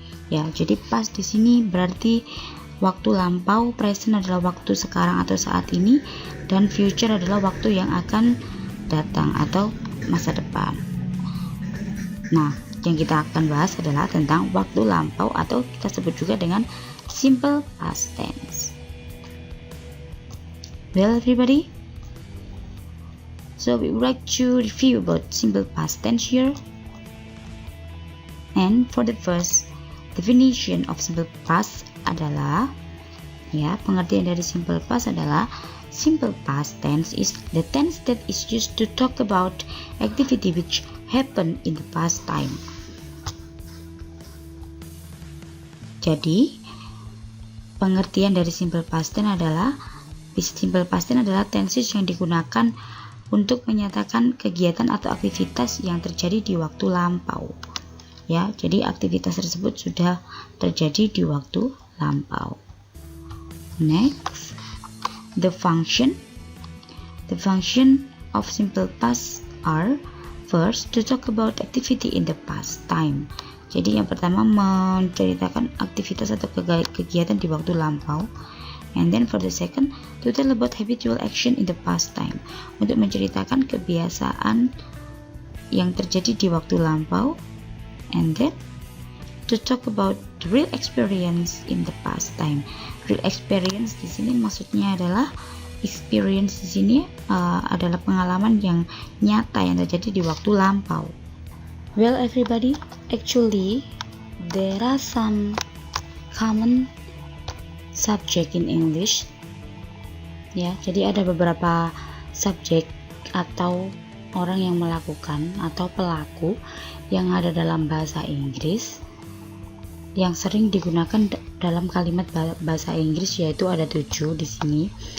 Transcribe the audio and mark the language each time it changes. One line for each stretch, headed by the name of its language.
Indonesian: Ya, jadi past di sini berarti waktu lampau, present adalah waktu sekarang atau saat ini, dan future adalah waktu yang akan datang atau masa depan. Nah, yang kita akan bahas adalah tentang waktu lampau atau kita sebut juga dengan simple past tense.
English: Well everybody, so we would like to review about simple past tense here. And for the first definition of simple past
Indonesian: adalah, ya, pengertian dari simple past adalah
English: simple past tense is the tense that is used to talk about activity which happened in the past time.
Indonesian: Jadi pengertian dari simple past tense adalah tenses yang digunakan untuk menyatakan kegiatan atau aktivitas yang terjadi di waktu lampau. Ya, jadi aktivitas tersebut sudah terjadi di waktu lampau.
English: Next, the function of simple past are first to talk about activity in the past time.
Indonesian: Jadi yang pertama menceritakan aktivitas atau kegiatan di waktu lampau.
English: And then for the second, to tell about habitual action in the past time,
Indonesian: untuk menceritakan kebiasaan yang terjadi di waktu lampau.
English: And then to talk about the real experience in the past time.
Indonesian: Real experience di sini maksudnya adalah experience di sini adalah pengalaman yang nyata yang terjadi di waktu lampau.
English: Well everybody, actually there are some common subject in English.
Indonesian: Ya, jadi ada beberapa subjek atau orang yang melakukan atau pelaku yang ada dalam bahasa Inggris yang sering digunakan dalam kalimat bahasa Inggris, yaitu ada 7 di sini.